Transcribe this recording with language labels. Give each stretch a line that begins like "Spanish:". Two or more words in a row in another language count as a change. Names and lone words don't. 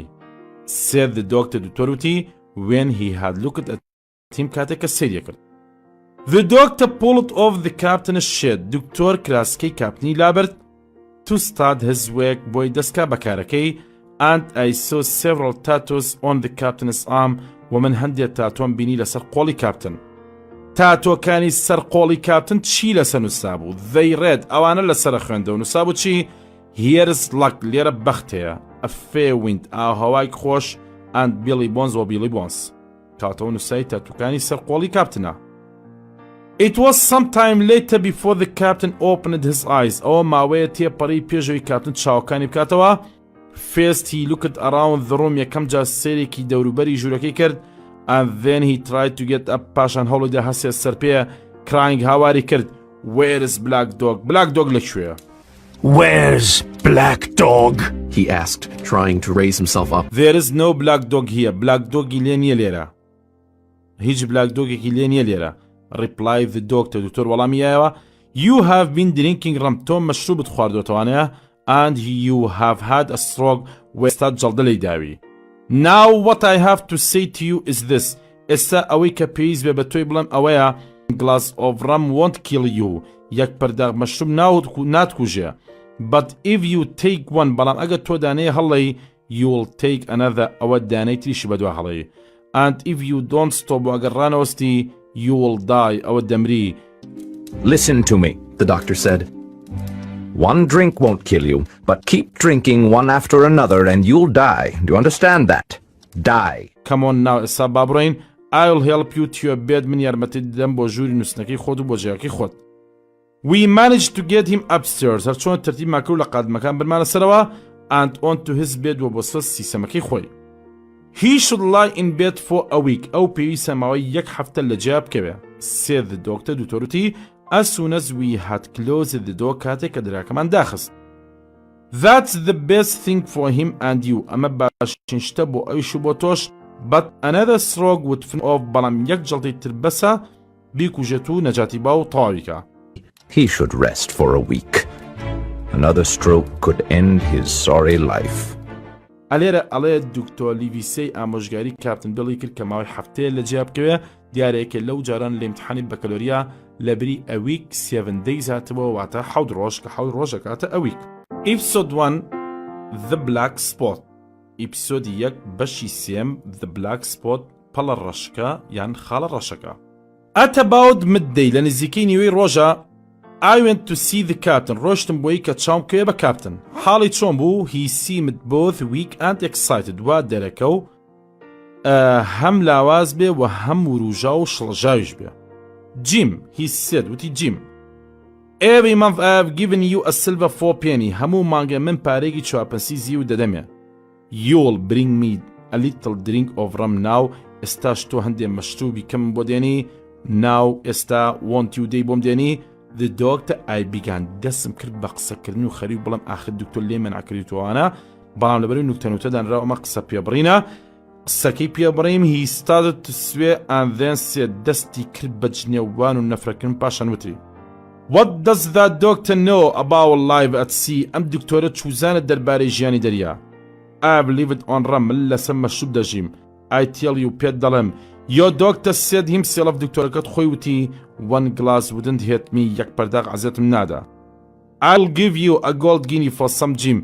English: said the doctor
Central Kurdish: دوکتۆر وتی
English: when he had looked at him
Central Kurdish: کاتێک کە سەیری کرد.
English: The doctor pulled off the captain's shirt
Central Kurdish: دوکتۆر کراسکەی کاپتنی لابرد
English: to start his work
Central Kurdish: بۆی دەستکا بەکارەکەی
English: and I saw several tattoos on the captain's arm
Central Kurdish: ومن هەندێک تاتۆم بینی لەسەر قۆڵی کاپتن. تاتۆکانی سەر قۆڵی کاپتن چی لەسەر نووسا بوو؟
English: they read
Central Kurdish: ئەوانە لەسەر خوێندە و نووسا بوو چی؟
English: here's luck
Central Kurdish: لێرە بەخت هەیە
English: a fair wind
Central Kurdish: ئاهەوای خۆش
English: and Billy Bones
Central Kurdish: و Billy Bones کاتەوە نووسای تاتۆکانی سەر قۆڵی کاپتنە.
English: It was some time later before the captain opened his eyes
Central Kurdish: ئەوە ماوەیە تێپەڕی پێشەوەی کاپتن چاوەکانی بکاتەوە.
English: First he looked around the room
Central Kurdish: یەکەم جار سێرێکی دەوروبەری ژوورەکەی کرد
English: and then he tried to get up
Central Kurdish: پاشان هەوڵیدا هەسێت سەر پێ
English: crying
Central Kurdish: هاواری کرد
English: where is black dog black dog لەکوێیە؟ Where's Black Dog? He asked, trying to raise himself up. There is no black dog here. Black dog
Central Kurdish: لێ نییە لێرە. هیچ
English: black dogێکی
Central Kurdish: لێ نییە لێرە.
English: Replied the doctor.
Central Kurdish: دوکتۆر وەڵامی دایەوە
English: You have been drinking rum.
Central Kurdish: تۆ مەشروبت خواردوتەوانەیە
English: and you have had a stroke
Central Kurdish: وێستا جەڵدە لێی داوی.
English: Now what I have to say to you is this.
Central Kurdish: ئێستا ئەوەی کە پێویست بێ بە تۆی بڵێم ئەوەیە
English: glass of rum won't kill you.
Central Kurdish: یەک پەرداغ مەشروب ناتکوژێ.
English: But if you take one
Central Kurdish: بەڵام ئەگە تۆ دانەیە هەڵی
English: you'll take another
Central Kurdish: ئەوە دانەی تریشی بەدوا هەڵی.
English: And if you don't stop
Central Kurdish: ئەگەر ڕانەوەستی
English: you will die
Central Kurdish: ئەوە دەمری.
English: Listen to me, the doctor said. One drink won't kill you, but keep drinking one after another and you'll die. Do you understand that? Die. Come on now,
Central Kurdish: ئێستا با بڕۆین.
English: I'll help you to your bed
Central Kurdish: من یارمەتی دەدەم بۆ ژووری نووسنەکەی خۆت و بۆ جێگەکەی خۆت.
English: We managed to get him upstairs
Central Kurdish: هەرچۆن تەرتیب ماکرد لە قادمەکان برمانە سەرەوە
English: and onto his bed
Central Kurdish: و بۆ سەر سیسەمەکەی خۆی.
English: He should lie in bed for a week
Central Kurdish: ئەو پێویستە ماوەی یەک هەفتە لە جێ بکەوێ.
English: said the doctor
Central Kurdish: دوکتۆر وتی
English: as soon as we had closed the door
Central Kurdish: کاتێک کە دراکەمان داخست.
English: That's the best thing for him and you
Central Kurdish: ئەمە باشترین شتە بۆ ئەویش و بۆ تۆش
English: but another stroke would finish off
Central Kurdish: بەڵام یەک جەڵتی تر بەسە بیکوژێت و نەجاتی با و تەواویکە.
English: He should rest for a week. Another stroke could end his sorry life.
Central Kurdish: ئەلێرە ئەڵێ دوکتۆر لیڤیسەی ئامۆژگاری کاپتن بڵی کرد کە ماوەی هەفتەیە لە جێ بکەوێ دیارەیەکە لەو جاران لە ئیمتحانی بەکەلۆریا لەبری ئەویک 7 days هاتەوە واتە 7 ڕۆژ کە 7 ڕۆژەکاتە ئەویک. ئیپسۆد 1 The Black Spot ئیپسۆدی 1 بەشی 3 The Black Spot پەڵە ڕەشەکە یان خاڵە ڕەشەکە.
English: At about midday
Central Kurdish: لە نزیکەی نیوەی ڕۆژە
English: I went to see the captain
Central Kurdish: ڕۆشتم بۆی کە چاوم کوێ بە کاپتن. حاڵی چۆن بوو
English: he seemed both weak and excited
Central Kurdish: وا دەرەکە و هەم لاواز بێ و هەم وروژا و شڵژاویش بێ.
English: Jim he said وتی Jim Every month I have given you a silver 4 penny
Central Kurdish: هەموو مانگە من پارێکی 4 پەنسی زیو دەدەمێ.
English: You'll bring me a little drink of rum now
Central Kurdish: ئێستاش تۆ هەندێ مەشروبی کەم بۆ دێنی
English: now ئێستا won't you
Central Kurdish: دەی بۆم دێنی.
English: The doctor I began
Central Kurdish: دەسم کرد بە قسەکردن و خەریک بڵم ئاخر دکتۆر لێ مەنعکردیتوانە بەڵام لەبەرەوەی نوکتە دانراوە ئەمە قسە پێبڕینە قسەکەی پێبڕیم
English: he started to swear and then said
Central Kurdish: دەستی کرد بە جنێوان و نەفرەکردن پاشان وتری
English: What does that doctor know about life at sea
Central Kurdish: ئەم دکتۆرە چوزانە دەربارەی ژیانی دەریا.
English: I've lived on rum
Central Kurdish: من لەسەر مەشروب دەژیم.
English: I tell you
Central Kurdish: پێت دەڵێم
English: Your doctor said himself
Central Kurdish: دکتۆرەکەت خۆی وتی
English: one glass wouldn't hit me
Central Kurdish: یەک پەرداغ عەزەتم نادا.
English: I'll give you a gold guinea for some gym.